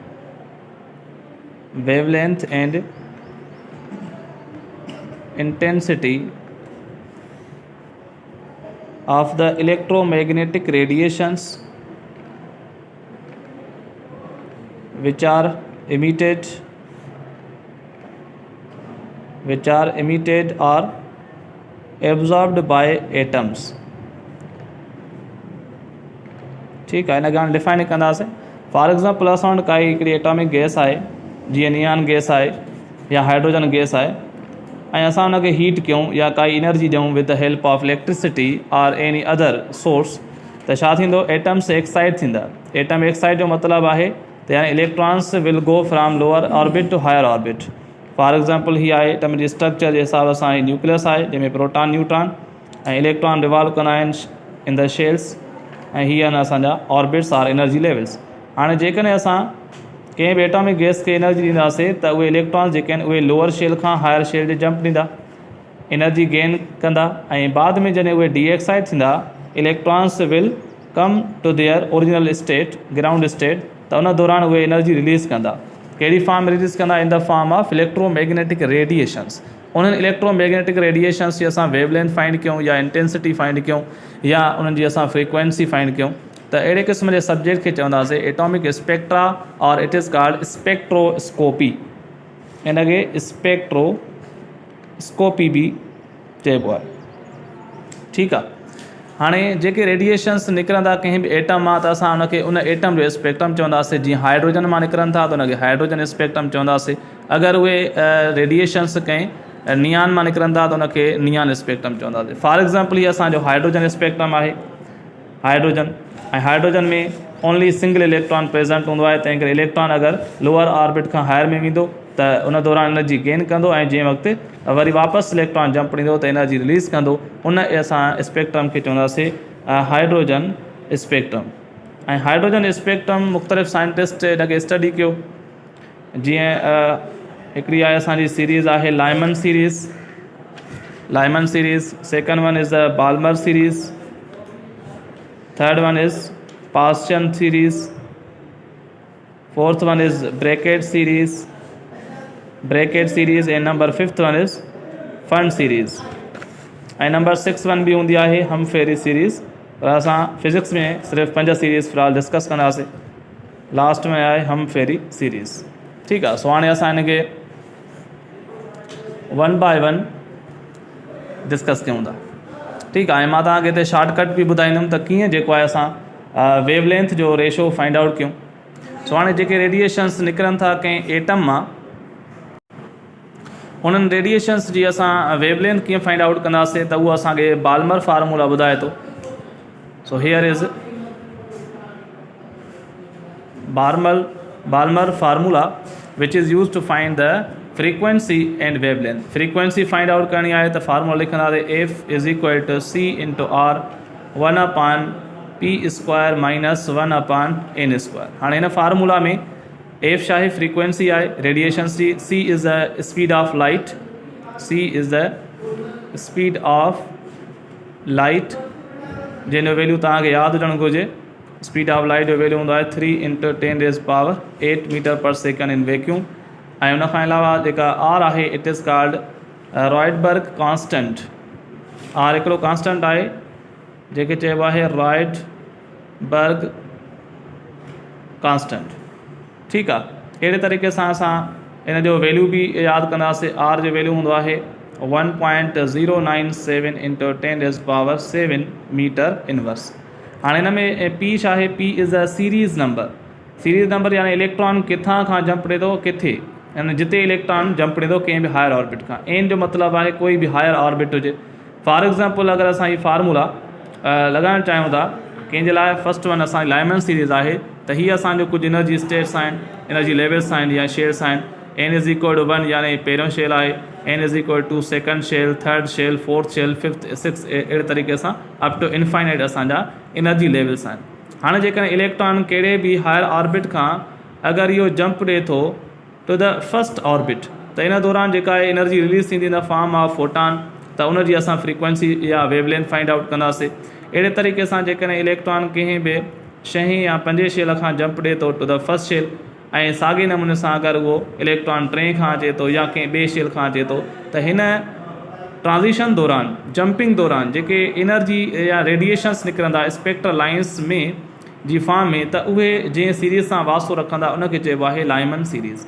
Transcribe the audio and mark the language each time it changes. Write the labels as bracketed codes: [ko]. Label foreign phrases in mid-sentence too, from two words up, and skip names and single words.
[en] of the electromagnetic radiations which are emitted or absorbed by atoms. [hi] ठीक है, [sd] हिन डिफाइन कंदासीं. [en] for example [sd] असां वटि काई हिकिड़ी [en] atomic gas [sd] आहे, जीअं [en] neon gas [sd] आहे या [en] hydrogen gas [sd] आहे, ऐं असां हुनखे हीट कयूं या काई एनर्जी ॾियूं [en] with the help of electricity or any other source, [sd] त छा थींदो? [en] atoms excite [sd] थींदा. [en] atom excite [sd] जो मतिलबु आहे त यानी [en] electrons will go from lower orbit to higher orbit. for example [sd] हीअ आहे एटम जी स्ट्रक्चर जे हिसाब सां ही न्यूक्लियस आहे जंहिंमें [en] proton neutron [sd] ऐं [en] electron revolve [sd] कंदा आहिनि [en] in the shells, [sd] ऐं हीअ आहिनि असांजा [en] orbits or energy levels. [sd] हाणे जेकॾहिं असां कंहिं बि [en] atomic gas [sd] खे एनर्जी ॾींदासीं त उहे इलेक्ट्रॉन्स जेके आहिनि उहे [en] lower shell [sd] खां [en] higher shell [sd] ते जंप ॾींदा, [en] energy gain [sd] कंदा, ऐं बाद में जॾहिं उहे [en] de excite [sd] थींदा, [en] Electrons will come to their original state, ground state, [sd] त उन दौरान उहे [en] energy release [sd] कंदा. कहिड़ी फॉर्म रिलीज़ कंदा? [en] In the form of electromagnetic radiations. [sd] उन्हनि [en] electromagnetic radiations [sd] जी असां [en] wavelength find [sd] कयूं या [en] intensity find [sd] कयूं या उन्हनि जी असां [en] frequency find [sd] कयूं, त अहिड़े क़िस्म जे सब्जेक्ट खे चवंदासीं [en] atomic spectra or it is called spectroscopy. [sd] इनखे स्पेक्ट्रोस्कोपी बि चइबो आहे. ठीकु आहे. हाणे जेके रेडिएशंस निकिरंदा कंहिं बि एटम मां, त असां उनखे उन एटम जो स्पेक्ट्रम चवंदासीं. जीअं हाइड्रोजन मां निकिरनि था त उनखे [en] hydrogen spectrum [sd] चवंदासीं. अगरि उहे रेडिएशंस कंहिं नियान मां निकिरनि था त उनखे [en] neon spectrum [sd] चवंदासीं. [en] for example [sd] हीअ असांजो [en] hydrogen spectrum [sd] आहे. हाइड्रोजन में [en] only single electron present [sd] हूंदो आहे, तंहिं करे इलेक्ट्रॉन अगरि [en] lower orbit [sd] खां हायर में वेंदो त उन दौरान [en] energy gain [sd] कंदो, ऐं जंहिं वक़्तु वरी वापसि इलेक्ट्रॉन जंप ॾींदो त [en] energy release [sd] कंदो. उन असां स्पेक्ट्रम खे चवंदासीं [en] hydrogen spectrum. [sd] ऐं [en] hydrogen spectrum [sd] मुख़्तलिफ़ साइंटिस्ट इनखे स्टडी कयो. जीअं हिकिड़ी आहे असांजी सीरीज़ आहे [en] Lyman series. Second one is the Balmer series. Third one is Paschen series. Fourth one is Brackett series. And number fifth one is Pfund series. [sd] ऐं नंबर 6 वन बि हूंदी आहे [en] Humphrey series. [sd] पर असां फिज़िक्स में सिर्फ़ु 5 सीरीज़ फ़िलहाल डिस्कस कंदासीं. लास्ट में आहे [en] Humphrey series. [sd] ठीकु आहे. सो हाणे असां हिनखे 1 बाय 1 डिस्कस कयूं था. ठीकु आहे. ऐं मां तव्हांखे हिते शॉर्टकट बि ॿुधाईंदुमि त कीअं जेको आहे असां वेवलेंथ जो रेशो [en] find out [sd] कयूं. सो हाणे जेके रेडिएशन्स निकिरनि था कंहिं एटम मां, उन्हनि रेडिएशन्स जी असां वेवलेंथ कीअं [en] find out [sd] कंदासीं, त उहो असांखे [en] Balmer formula [sd] ॿुधाए थो. [en] So here is Balmer formula which is used to find the frequency and wavelength. Frequency find out [sd] करनी आहे त फार्मूला लिखंदासीं [en] F is equal to C into R 1 upon P square minus 1 upon N square. [sd] हाणे हिन फार्मूला में F छा आहे, फ्रीक्वेंसी आहे रेडिएशन्स जी, [en] C is the speed of light, C is the speed of light [sd] जंहिंजो वैल्यू तव्हांखे यादि हुजणु घुरिजे. [en] speed of light [sd] जो वैल्यू हूंदो आहे 3 × 10⁸ [en] meter per second in vacuum. [sd] ऐं उनखां अलावा जेका आर आहे [en] it is called Rydberg constant. [sd] आर हिकिड़ो कॉन्स्टेंट आहे जेके चइबो आहे [en] Rydberg constant. [sd] ठीकु आहे. अहिड़े तरीक़े सां असां इन जो वैल्यू बि यादि कंदासीं. आर जो वैल्यू हूंदो आहे 1.097 × 10⁻7 [en] meter inverse. [sd] हाणे हिन में पी छा आहे, [en] P is a series number. series number [sd] यानी इलेक्ट्रॉन किथां खां जंप ॾे थो किथे, यानी जिते इलेक्ट्रॉन जंप ॾे थो कंहिं बि [en] higher orbit [sd] खां. एन जो मतिलबु आहे कोई बि [en] higher orbit [sd] हुजे. [en] for example [sd] अगरि असां हीअ फार्मूला लॻाइणु चाहियूं था कंहिंजे लाइ, [en] first one [sd] असांजी [en] Lyman series [sd] आहे, त हीअ असांजो कुझु [en] energy states [sd] आहिनि, [en] energy levels [sd] आहिनि या शेल्स आहिनि. [en] n is equal to 1 [sd] यानी पहिरियों शेल आहे, [en] n is equal to second shell, third shell, fourth shell, fifth, six, [sd] अहिड़े तरीक़े सां [en] up to infinite [sd] असांजा [en] energy levels [sd] आहिनि. हाणे जेकॾहिं इलेक्ट्रॉन कहिड़े बि [en] higher orbit [sd] खां अगरि इहो जंप ॾिए थो [en] to the first orbit, [sd] त इन दौरान जेका आहे [en] energy release [sd] थींदी [en] in the form of photon, [sd] त उनजी असां फ्रीक्वेंसी या वेवलेंथ [en] find out [sd] कंदासीं. अहिड़े तरीक़े सां जेकॾहिं इलेक्ट्रॉन कंहिं बि 6 या 5 शेल खां जंप ॾिए थो [en] to the first shell, [sd] ऐं साॻे नमूने सां अगरि उहो इलेक्ट्रॉन 3 खां अचे थो या कंहिं ॿिए शेल खां अचे थो, त हिन ट्रांज़िशन दौरान, जंपिंग दौरान जेके एनर्जी या रेडिएशन्स निकिरंदा [en] spectral lines [sd] में जी फॉर्म में, त उहे जंहिं सीरीज़ सां वास्तो रखंदा उनखे चइबो आहे [en] Lyman series.